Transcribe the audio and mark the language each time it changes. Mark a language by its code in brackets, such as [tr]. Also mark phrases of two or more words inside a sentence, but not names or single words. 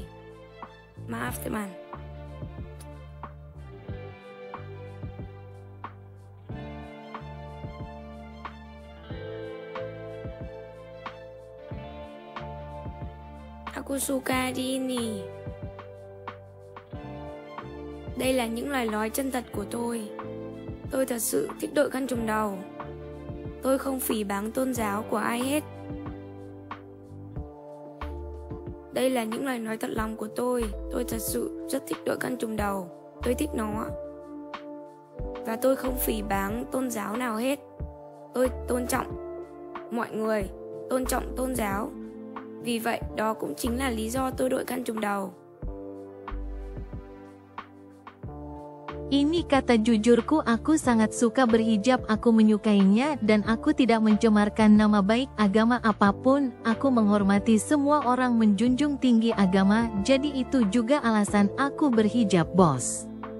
[id] Maaf teman. Aku suka đi ini. [vi] Đây là những lời nói chân thật của tôi. Tôi thật sự thích đội khăn trùm đầu. Tôi không phỉ báng tôn giáo của ai hết. Đây là những lời nói thật lòng của tôi. Tôi thật sự rất thích đội khăn trùm đầu. Tôi thích nó. Và tôi không phỉ báng tôn giáo nào hết. Tôi tôn trọng mọi người, tôn trọng tôn giáo. Vì vậy, đó cũng chính là lý do tôi đội khăn trùm đầu. [id] Ini kata jujurku, aku sangat suka berhijab, aku menyukainya dan aku tidak mencemarkan nama baik agama apapun. Aku menghormati semua orang, menjunjung tinggi agama, jadi itu juga alasan aku berhijab, bos.